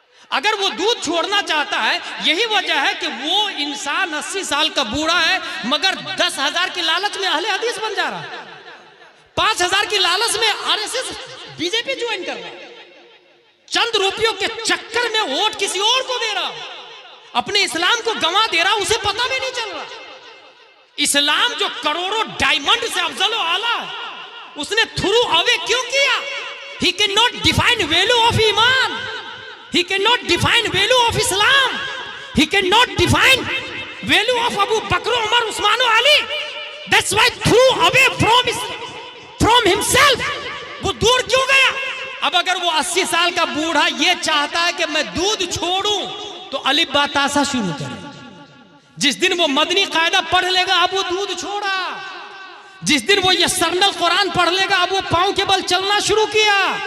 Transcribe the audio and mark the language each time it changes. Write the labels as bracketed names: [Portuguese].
[Hindi] अगर वो दूध छोड़ना चाहता है, यही वजह है कि वो इंसान 80 साल का बूढ़ा है मगर 10,000 की लालच में अहले हदीस बन जा रहा है, 5,000 की लालच में आरएसएस बीजेपी ज्वाइन कर रहा है, चंद रुपयों के चक्कर में वोट किसी और को दे रहा, अपने इस्लाम को गंवा दे रहा, उसे पता भी नहीं चल रहा। इस्लाम जो करोड़ों डायमंड से अफजल आला है, उसने [English] threw away [Hindi] क्यों किया? [English] he can not define value of ईमान, he cannot define value of Islam, he cannot define value of Abu Bakr, Umar, Usman [Hindi] और [English] Ali. That's why threw away from himself. [Hindi] वो दूर क्यों गया? अब अगर वो 80 साल का बूढ़ा ये चाहता है कि मैं दूध छोड़ूं तो अलिफ बा तासा शुरू करे। जिस दिन वो मदनी कायदा पढ़ लेगा, अब वो दूध छोड़ा। जिस दिन वो ये सरनल कुरान पढ़ लेगा, अब वो पांव के बल चलना शुरू किया।